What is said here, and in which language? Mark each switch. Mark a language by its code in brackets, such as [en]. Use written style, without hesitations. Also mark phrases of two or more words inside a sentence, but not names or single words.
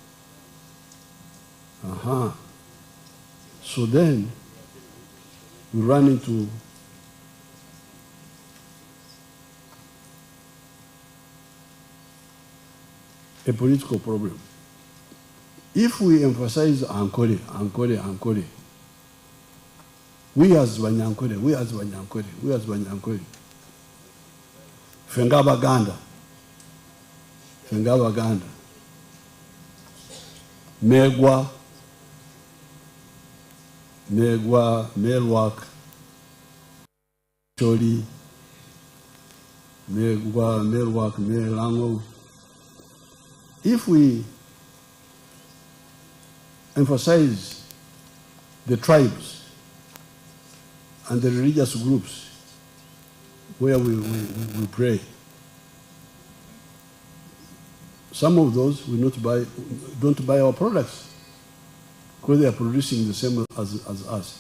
[en] So then, we run into a political problem. If we emphasize Ankore, Ankore, Ankore, we as Banyankore, we as Banyankore, we as Banyankore, Fengabaganda, Fengabaganda, Megwa, Megwa, Melwak, Choli, Megwa, Melwak, Melango. If we emphasize the tribes and the religious groups where we pray, some of those will don't buy our products because they are producing the same as us.